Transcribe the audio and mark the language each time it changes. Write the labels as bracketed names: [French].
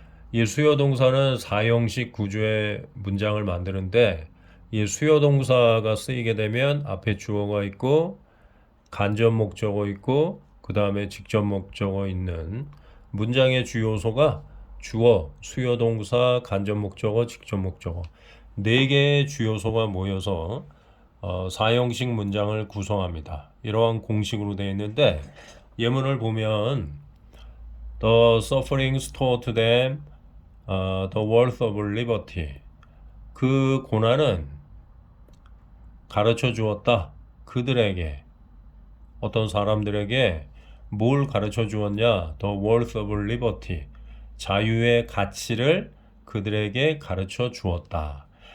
[Korean] 이 수요동사는 사형식 구조의 문장을 만드는데 이 수요동사가 쓰이게 되면 앞에 주어가 있고 간접 목적어 있고 그 다음에 직접 목적어 있는 문장의 주요소가 주어, 수요동사, 간접 목적어, 직접 목적어 네 개의 주요소가 모여서 사형식 문장을 구성합니다. 이러한 공식으로 되어 있는데 예문을 보면 [English] The sufferings taught them the worth of liberty. [Korean] 그 고난은 가르쳐 주었다. 그들에게 어떤 사람들에게 뭘 가르쳐 주었냐? [English] The worth of liberty. [Korean] 자유의 가치를 그들에게 가르쳐 주었다.